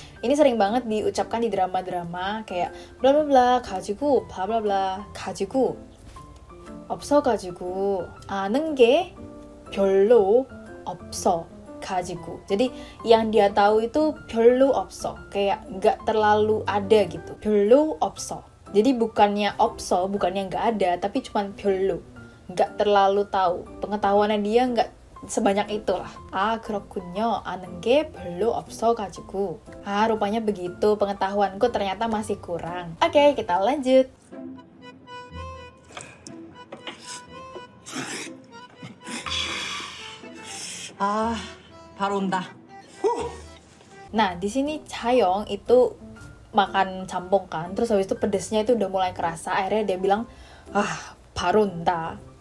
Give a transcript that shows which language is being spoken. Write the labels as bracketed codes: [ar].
[id] Ini sering banget diucapkan di drama-drama kayak bla bla bla 가지고 bla bla bla 가지고 없어가지고 [ko] 아는 게 별로 없어 가지고. [id] Jadi yang dia tahu itu 별로 없어, kayak nggak terlalu ada gitu. [ko] 별로 없어. [id] Jadi bukannya 없어, bukannya nggak ada, tapi cuman 별로, nggak terlalu tahu. Pengetahuannya dia nggak sebanyak itulah. [ko] Ah, 그렇군요. 아는 게 별로 없어가지고. [id] Ah, rupanya begitu. Pengetahuanku ternyata masih kurang. Oke, kita lanjut. [ko] 아, 바로 온다. [id] Nah, di sini Chayoung itu makan jambong kan, terus habis itu pedesnya itu udah mulai kerasa. Akhirnya dia bilang, [ko] 바로 온다.